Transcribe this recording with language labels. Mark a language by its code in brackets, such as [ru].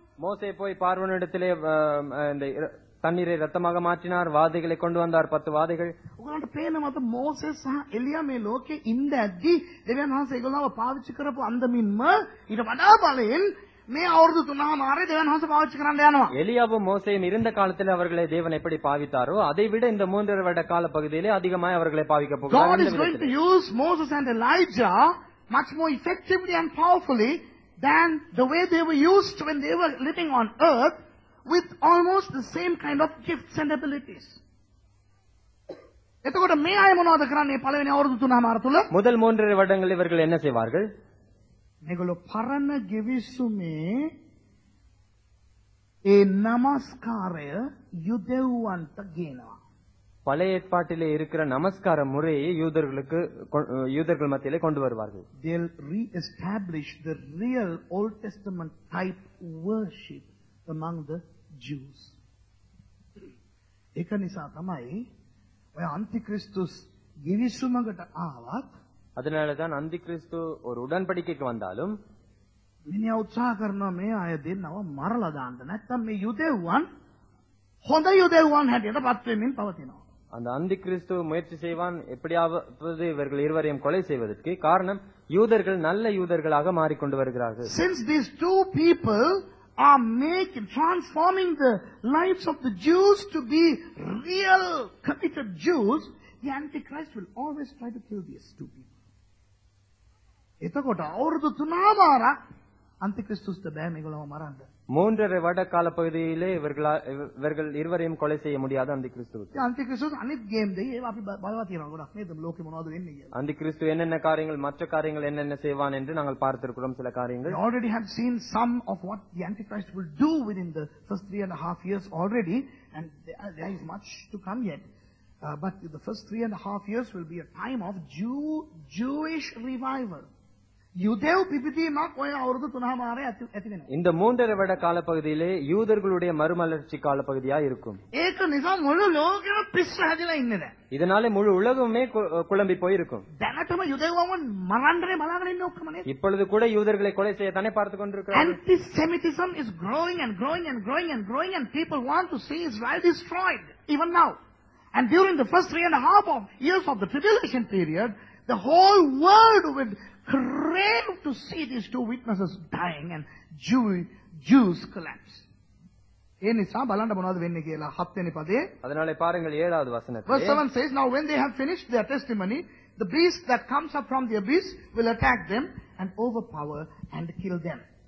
[ta] மோசே போய் பார்வோனிடத்திலே இந்த தண்ணீரை ரத்தமாக மாற்றினார், வாதைகளை கொண்டு வந்தார், 10 வாதைகள். [si] ඔයගලන්ට පේනවද මෝසස් සහ එලියා මේ ලෝකේ ඉඳ ඇද්දි දෙවියන් වහන්සේ ඒගොල්ලව පාවිච්චි කරපු අන්දමින්ම ඊට වඩා බලෙන් මේ අවුරුදු 3මාරේ දෙවියන් වහන්සේ පාවිච්චි කරන්න යනවා. [ta] எலியாவும் மோசேயும் இருந்த காலத்தில் அவர்களை தேவன் எப்படி பாவித்தாரோ அதை விட இந்த 3 வருட கால பகுதியிலே அதிகமாய் அவர்களை பாவிக்க [en] God [ta] போகிறார். [en] is going to use Moses and Elijah much more effectively and powerfully than the way they were used when they were living on earth with almost the same kind of gifts and abilities. [si] එතකොට මේ අය මොනවද කරන්නේ පළවෙනි අවුරුදු 3මාර තුල? [ta] முதல் 3 வருடங்கள் இவர்கள் என்ன செய்வார்கள்? [si] මේගොල්ලෝ පරණ ගෙවිසුමේ ඒ නමස්කාරය යුදෙව්වන්ට ගේනවා. [ta] பழைய ஏற்பாட்டிலே இருக்கிற நமஸ்கார முறையை யூதர்கள் மத்தியிலே கொண்டு வருவார்கள். [en] They'll re-establish the real Old Testament type worship among the Jews. [si] ඒක නිසා තමයි ඔය අන්තික්‍රිස්තුස් ගෙවිසුමකට ආවත් [ta] அதனாலதான் அந்தி கிறிஸ்து ஒரு உடன்படிக்கைக்கு வந்தாலும் [si] මිනිහා උත්සාහ කරනවා මේ අය දෙන්නව මරලා දාන්න. නැත්තම් මේ යුදෙව්වන් හොඳ යුදෙව්වන් හැටියට පත් වෙමින් පවතිනවා. [ta] அந்த அந்தி கிறிஸ்து முயற்சி செய்வான் எப்படியாவது இவர்கள் இருவரையும் கொலை செய்வதற்கு. காரணம், யூதர்கள் நல்ல யூதர்களாக மாறிக்கொண்டு வருகிறார்கள். [en] Since these two people are transforming the lives of the Jews to be real committed Jews, the Antichrist will always try to kill these two people. [si] එතකොට අවුරුදු 3මාරක් අන්තික්‍රිස්තුස්ට බෑ මේගොල්ලව මරන්න. [ta] 3 வருட கால பகுதியிலே இவர்கள் இருவரையும் கொலை செய்ய முடியாது அந்தி கிறிஸ்துவுக்கு. [si] අන්තික්‍රිස්තුස් අනිත් ගේම් දෙයි ඒවා අපි බලලා තියෙනවා ගොඩක් නේද ලෝකෙ මොනවද වෙන්නේ කියලා. [ta] அந்தி கிறிஸ்து என்னென்ன காரியங்கள், மற்ற காரியங்கள் என்னென்ன செய்வான் என்று நாங்கள் பார்த்திருக்கிறோம் சில [en] We [ta] காரியங்கள். [en] already have seen some of what the Antichrist will do within the first 3.5 years already, and there is much to come yet. But the first 3.5 years will be a time of Jewish revival. யூதேவ் பிபிதீமாக் [si] ඔය අවුරුදු 3මාරේ ඇති වෙනවා. [ta] இந்த 3 வருட கால பகுதியிலே யூதர்களுடைய மறுமலர்ச்சி கால பகுதியா இருக்கும். [si] ඒක නිසා මුළු ලෝකෙම පිස්ස හැදිලා ඉන්නේ දැන්. [ta] இதனாலே முழு உலகமே குழம்பி போயிருக்கும். [si] දැනටම යුදේවවන් මරන්නනේ බලාගෙන ඉන්නේ ඔක්කොම නේද? [ta] இப்பொழுது கூட யூதர்களை கொலை செய்ய தானே பார்த்து கொண்டிருக்கிறார்கள். [en] Anti-Semitism is growing and growing and growing and growing, and people want to see Israel destroyed even now. And during the first 3.5 years of the tribulation period, the whole world would crave to see these two witnesses dying and Jews collapse. [si] ඒ නිසා බලන්න මොනවද වෙන්නේ කියලා 7 වෙනි පදේ. [ta] அதனாலே பாருங்கள் 7வது வசனத்திலே. [en] Verse 7 says, now when they have finished their testimony, the beast that comes up from the abyss will attack them and overpower and kill them.